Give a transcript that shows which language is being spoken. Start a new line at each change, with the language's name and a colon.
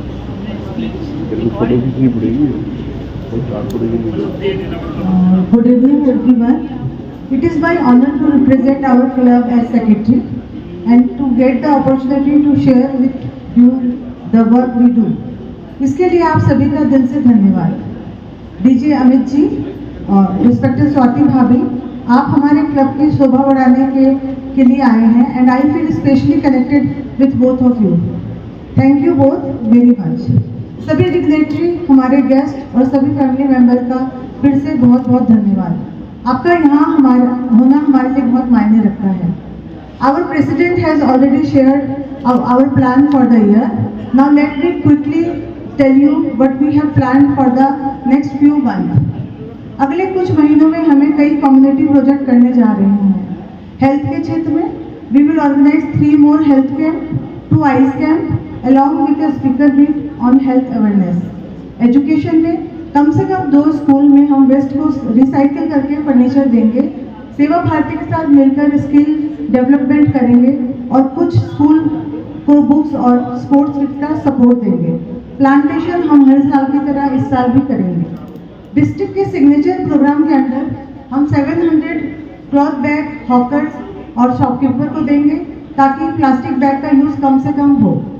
Hindi: Photo खींचनी पड़ेगी और चार्ट पड़ेगी.
English: Good evening, everyone. It is my honor to represent our club as secretary and to get the opportunity to share with you the work we do.
Hindi: इसके लिए आप सभी का दिल से धन्यवाद. डीजे अमित जी और रिस्पेक्टेड स्वाति भाभी, आप हमारे क्लब की शोभा बढ़ाने के लिए आए हैं
English: And I feel specially connected with both of you. Thank you both very much.
Hindi: सभी डिग्नेटरी, हमारे गेस्ट और सभी फैमिली मेंबर का फिर से बहुत बहुत धन्यवाद. आपका यहाँ होना हमारे लिए बहुत मायने रखता है.
English: Our president has already shared our plan for the year. Now let me quickly tell you what we have planned for the next few months.
Hindi: अगले कुछ महीनों में हमें कई कम्युनिटी प्रोजेक्ट करने जा रहे हैं. हेल्थ के क्षेत्र में
English: we will organize 3 more health camp, 2 ice camp along with a speaker beat on health awareness.
Hindi: Education में कम से कम 2 स्कूल में हम वेस्ट को रिसाइकिल करके फर्नीचर देंगे. सेवा भारती के साथ मिलकर स्किल डेवलपमेंट करेंगे और कुछ स्कूल को बुक्स और स्पोर्ट्स किट का सपोर्ट देंगे. प्लांटेशन हम हर साल की तरह इस साल भी करेंगे. डिस्ट्रिक्ट के सिग्नेचर प्रोग्राम के अंदर हम 700 क्लॉथ बैग हॉकर्स और शॉपकीपर को देंगे ताकि प्लास्टिक बैग का यूज़ कम से कम हो.